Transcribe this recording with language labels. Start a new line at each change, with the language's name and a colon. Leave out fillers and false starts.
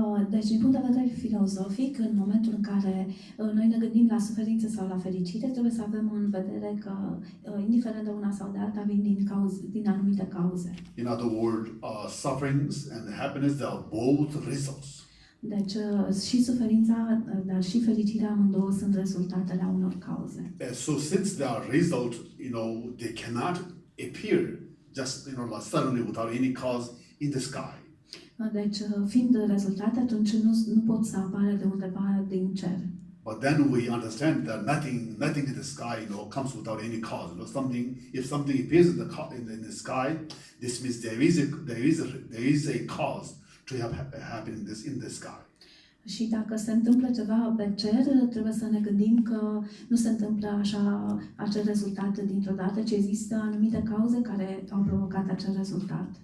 Romanian: Deci, din punct de vedere filozofic, în momentul în care noi ne gândim la suferință sau la fericire, trebuie să avem în vedere că, indiferent de una sau de alta, vin din anumite cauze.
English: In other words, sufferings and happiness, they are both results.
Romanian: Deci, și suferința, dar și fericirea, amândouă sunt rezultatele unor cauze.
English: So since they are result, they cannot appear just like suddenly without any cause in the sky.
Romanian: Deci, fiind rezultate, atunci nu pot să apară de undeva din cer.
English: But then we understand that nothing in the sky, comes without any cause. If something appears in the sky, this means there is a cause to have happening this in the sky.
Romanian: Și dacă se întâmplă ceva pe cer, trebuie să ne gândim că nu se întâmplă așa acel rezultat dintr-o dată, ci există anumite cauze care au provocat acel rezultat.